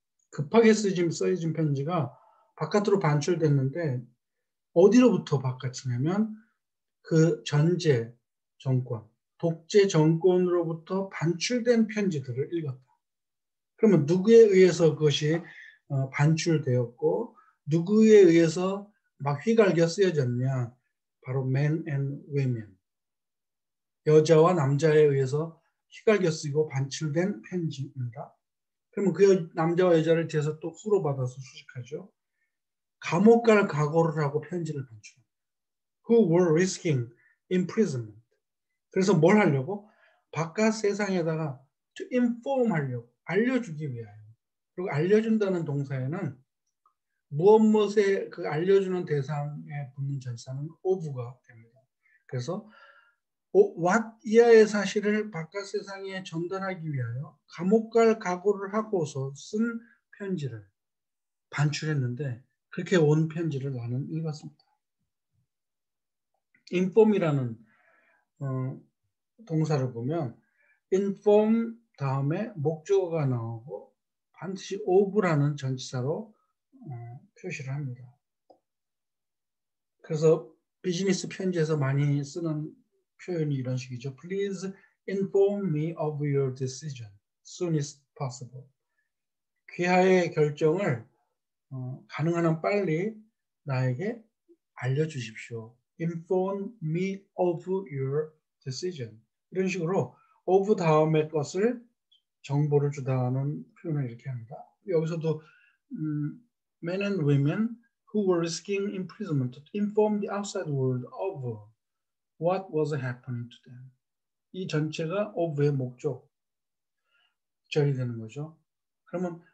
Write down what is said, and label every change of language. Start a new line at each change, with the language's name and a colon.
Korean: 급하게 써진 편지가 바깥으로 반출됐는데 어디로부터 바깥이냐면 그 전제 정권, 독재 정권으로부터 반출된 편지들을 읽었다. 그러면 누구에 의해서 그것이 반출되었고 누구에 의해서 막 휘갈겨 쓰여졌냐? 바로
English: men and women.
Korean: 여자와 남자에 의해서 휘갈겨 쓰이고 반출된 편지입니다. 그러면 그 남자와 여자를 뒤에서 또 후로 받아서 수식하죠. 감옥 갈 각오를 하고 편지를 반출합니다.
English: Who were risking imprisonment.
Korean: 그래서 뭘 하려고? 바깥 세상에다가
English: to inform
Korean: 하려고, 알려주기 위하여. 그리고 알려준다는 동사에는 무엇에 그 알려주는 대상에 붙는 전치사는 of가 됩니다. 그래서 what 이하의 사실을 바깥 세상에 전달하기 위하여 감옥 갈 각오를 하고서 쓴 편지를 반출했는데 그렇게 온 편지를 나는 읽었습니다. inform이라는 동사를 보면 inform 다음에 목적어가 나오고 반드시 of라는 전치사로 표시를 합니다. 그래서 비즈니스 편지에서 많이 쓰는 표현이 이런 식이죠.
English: Please inform me of your decision soon as possible.
Korean: 귀하의 결정을 가능한 한 빨리 나에게 알려주십시오.
English: Inform me of your decision.
Korean: 이런 식으로 of 다음의 것을 정보를 주다는 표현을 이렇게 합니다. 여기서도
English: men and women who were risking imprisonment to inform the outside world of what was happening to them.
Korean: 이 전체가 of의 목적절이 되는 거죠. 그러면